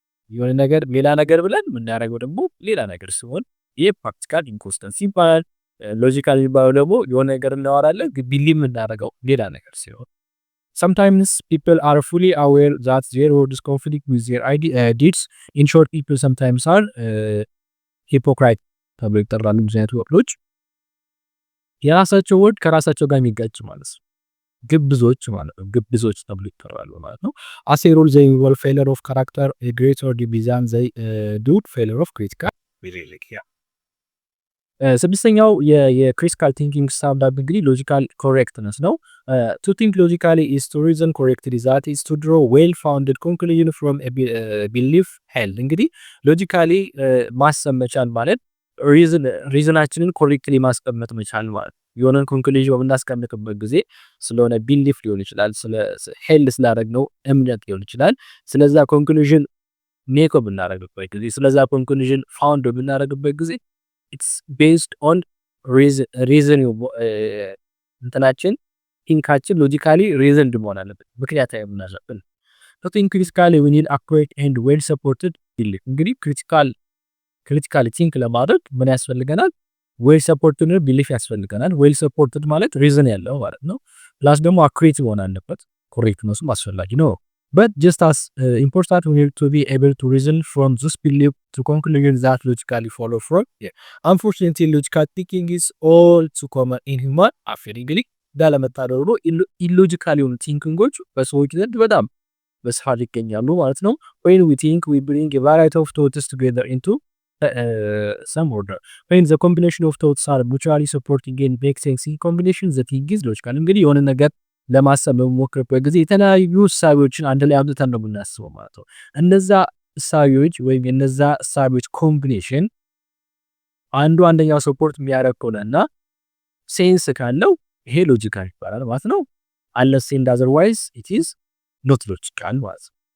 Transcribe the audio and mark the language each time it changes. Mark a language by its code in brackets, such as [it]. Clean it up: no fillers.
[am] የሆነ ነገር ሌላ ነገር ብለን የምናደርገው ደግሞ ሌላ ነገር ሲሆን ይሄ ፕራክቲካል ኢንኮንሲስተንሲ ይባላል። ሎጂካል የሚባለው ደግሞ የሆነ ነገር እናወራለን ግን ቢሊቭ የምናደርገው ሌላ ነገር ሲሆን [en] sometimes people are fully aware that their words conflict with their deeds. In short, people sometimes are hypocrite [am] ተብሎ ይጠራሉ። ብዙ አይነት ወርዶች የራሳቸው ወርድ ከራሳቸው ጋር የሚጋጭ ማለት ነው። ግብዞች ማለት ነው። ግብዞች ተብሎ ይጠራሉ ማለት ነው። [en] as a rule they involve failure of character a greater division they do failure of critical belief። [am] ስድስተኛው የክሪቲካል ቲንኪንግ ስታንዳርድ እንግዲህ ሎጂካል ኮሬክትነስ ነው። [en] to think logically is to reason correctly, that is to draw well founded conclusion from a belief held። [am] እንግዲህ ሎጂካሊ ማሰብ መቻል ማለት ሪዝናችንን ኮሬክትሊ ማስቀመጥ መቻል ማለት ነው። የሆነን ኮንክሉዥን በምናስቀምጥበት ጊዜ ስለሆነ ቢሊፍ ሊሆን ይችላል፣ ሄልድ ስላደረግነው እምነት ሊሆን ይችላል። ስለዛ ኮንክሉዥን ሜክ በምናደርግበት ጊዜ፣ ስለዛ ኮንክሉዥን ፋውንድ በምናደርግበት ጊዜ [en] ኢትስ ቤዝድ ኦን ሪዝን [am] እንትናችን ቲንካችን ሎጂካሊ ሪዝንድ መሆን አለበት፣ ምክንያታዊ መሆን አለብን። [en] ቲንክ ክሪቲካሊ ዊ ኒድ አኩሬት ኤንድ ዌል ሰፖርትድ ቢሊፍ። [am] እንግዲህ ክሪቲካሊ ቲንክ ለማድረግ ምን ያስፈልገናል? ዌል ሰፖርትድ ቢሊፍ ያስፈልገናል። ዌል ሰፖርትድ ማለት ሪዝን ያለው ማለት ነው። ፕላስ ደግሞ አኩሬት መሆን አለበት። ኮሬክትነሱም አስፈላጊ ነው። [en] But just as important, we need to be able to reason from this belief to conclusions that logically follow from. Yeah. Unfortunately, logical thinking is all too common in human affairs. [am] እንግዲህ እንዳለመታደሉ ነው ኢሎጂካል የሆኑ ቲንኪንጎች በሰዎች ዘንድ በጣም በስፋት ይገኛሉ ማለት ነው። [en] When we think, we bring a variety of thoughts together into some order. When the combination of thoughts are mutually supporting and make sense in combination, the thinking is logical. [am] እንግዲህ የሆነ ነገር ለማሰብ በመሞክርበት ጊዜ የተለያዩ እሳቤዎችን አንድ ላይ አምጥተን ነው የምናስበው ማለት ነው። እነዛ እሳቤዎች ወይም የነዛ እሳቤዎች ኮምቢኔሽን አንዱ አንደኛው ሰፖርት የሚያደርግ ከሆነና ሴንስ ካለው ይሄ ሎጂካል ይባላል ማለት ነው። [en] unless and otherwise it is not logical [am] ማለት ነው።